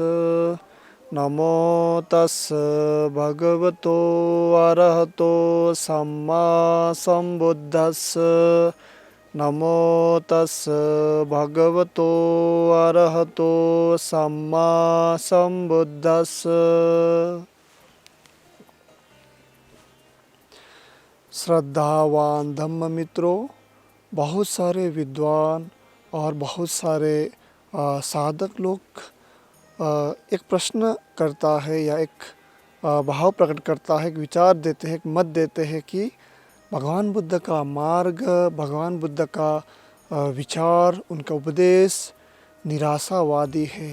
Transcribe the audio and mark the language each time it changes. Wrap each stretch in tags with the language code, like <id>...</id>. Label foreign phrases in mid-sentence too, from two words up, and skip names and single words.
<pi>नमो तस् भगवतो अरहतो सम्मा सम्बुद्धस्स। नमो तस् भगवतो अरहतो सम्मा सम्बुद्धस्स।</pi> <hi>श्रद्धावान धम्म मित्रों, बहुत सारे विद्वान और बहुत सारे साधक लोग एक प्रश्न करता है या एक भाव प्रकट करता है, एक विचार देते हैं, एक मत देते हैं कि भगवान बुद्ध का मार्ग, भगवान बुद्ध का विचार, उनका उपदेश निराशावादी है।</hi>